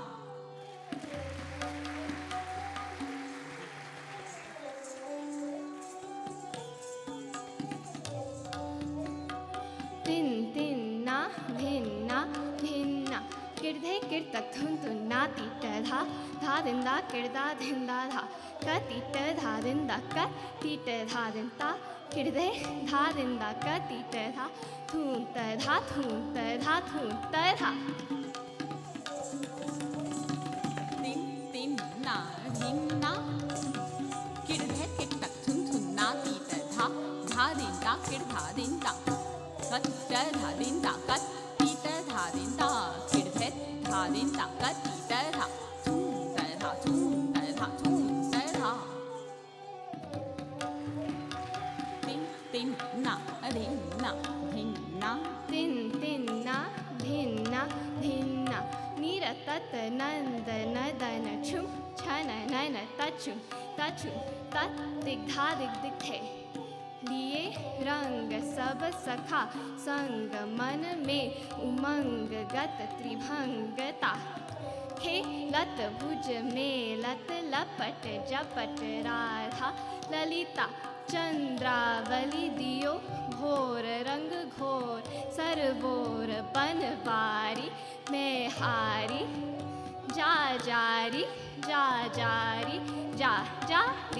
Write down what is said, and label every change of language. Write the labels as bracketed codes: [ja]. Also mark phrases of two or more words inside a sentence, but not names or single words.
[bra] tin tin na dhin na dhin na kirdhe kirtak thun thun na tita dha dha din da kirda din da dha ka tita dha din da ka tita dha din ta kirdhe dha din da ka tita dha thun ta dha thun ta dha thun ta dha Tin, tin, na, dhin, na. Kirdhe kirtak thun thun na tita dha din da kirdha din da kat ta dha din da kat tita dha din da kirdhe dha din da kat tita dha thun ta dha thun ta dha thun ta dha. Tin, tin, na, dhin, na, dhin, na. tin tin na dhin na dhin na nira tat nand nadana chum chana nana tachum tachum tat dig dha dig dig the लिए रंग सब सखा संग मन में उमंग गत त्रिभंगता खेलत भुज में लत लपट जपट राधा ललिता चंद्रावली दियो भोर रंग घोर सरवोर बनवारी में हारी जा जारी जा जारी जा जारी।